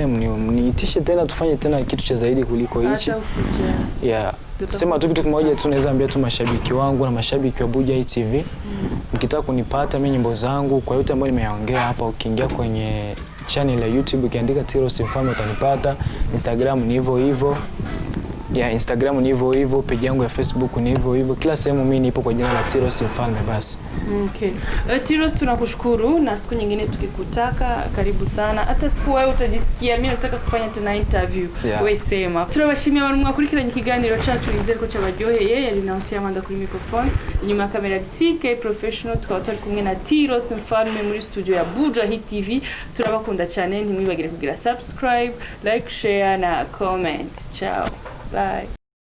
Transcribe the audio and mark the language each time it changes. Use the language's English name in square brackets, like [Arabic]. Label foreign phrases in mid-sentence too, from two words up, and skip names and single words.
[Swahili] mniitishe tena tufanye tena kitu cha zaidi kuliko hichi sema tu kitu kimoja tu naweza ambia tu mashabiki wangu na mashabiki wa Bujahit TV mkitaka kunipata mimi nyimbo zangu kwa yote ambayo nimeyaongea hapa ukiingia kwenye channel ya YouTube ukiandika Tiros Mfalme utanipata Instagram ni hivyo Instagram ni hivyo page yangu ya Facebook ni hivyo kila sehemu mimi nipo kwa jina la Tiros Mfalme basi Tiros tunakushukuru na siku nyingine tukikutaka karibu sana hata siku wewe utajisikia mimi nataka kufanya tena interview wewe sema [Kinyarwanda] turabashimye abantu mwakurikiranye ikiganiro cyacu inzego cy'abaryoheye yari nahusiye amanda kuri microphone inyuma ya kamera CK professional tukaba turi kumwe na Tiros Mfalme muri studio ya Bujahit TV turabakunda cyane ntimwibagire kugira [English] subscribe like share [Kinyarwanda] na [English] comment ciao bye